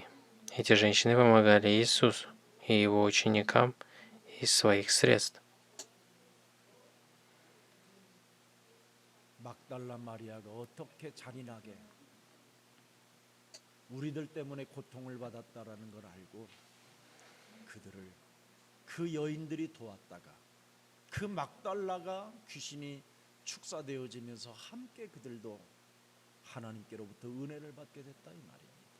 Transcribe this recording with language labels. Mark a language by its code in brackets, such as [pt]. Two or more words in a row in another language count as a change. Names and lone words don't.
[ru] Эти женщины помогали Иисусу и его ученикам из своих средств. [ko] 막달라 마리아가 어떻게 잔인하게 우리들 때문에 고통을 받았다라는 걸 알고 그들을 그 여인들이 도왔다가 그 막달라가 귀신이 축사되어지면서 함께 그들도 하나님께로부터 은혜를 받게 됐다 이 말입니다.